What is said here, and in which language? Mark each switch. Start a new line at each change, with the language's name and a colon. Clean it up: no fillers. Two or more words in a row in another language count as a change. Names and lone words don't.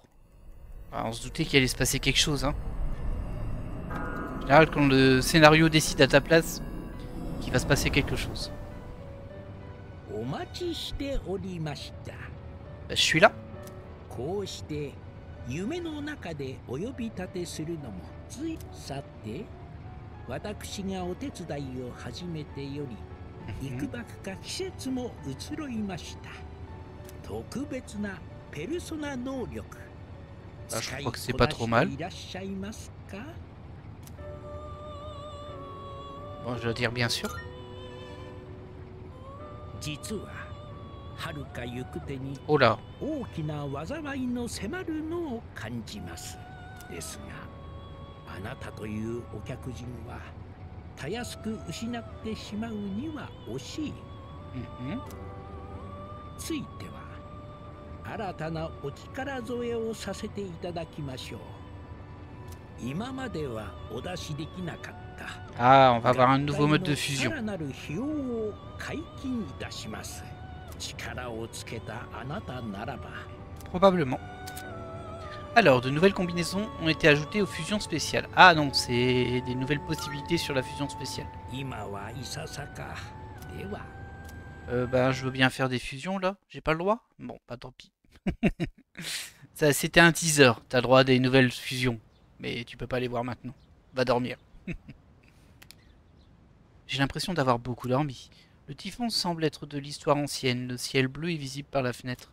French: On se doutait qu'il allait se passer quelque chose. Hein. En général, quand le scénario décide à ta place, qu'il va se passer quelque chose. Bah, je suis là.
Japanese: 夢の中でお呼び立てするのもついさて私がお手伝いを始めてよりいくばくか季節も移ろいました。特別なペルソナ能力
French: Ah, je crois que c'est pas trop mal.
Japanese: いらっしゃいますか？
French: Bon, je dois dire bien sûr.
Japanese: 実は遥か行く手に
French: Oh là.
Japanese: 大きな災いの迫るのを感じます。ですが、あなたというお客人はたやすく失ってしまうには惜しい。ついては新たなお力添えをさせていただきましょう。今まではお出しできなかった。
French: Ah, on va avoir un nouveau mode de fusion.
Japanese: さらなる費用を解禁いたします。力をつけたあなたならば。
French: Probablement. Alors, de nouvelles combinaisons ont été ajoutées aux fusions spéciales. Ah non, c'est des nouvelles possibilités sur la fusion spéciale.
Japanese: 今はいささか。では。
French: Bah, je veux bien faire des fusions là. J'ai pas le droit? Bon, bah tant pis. Ça, c'était un teaser. T'as le droit à des nouvelles fusions. Mais tu peux pas les voir maintenant. Va dormir. J'ai l'impression d'avoir beaucoup dormi. Le typhon semble être de l'histoire ancienne. Le ciel bleu est visible par la fenêtre.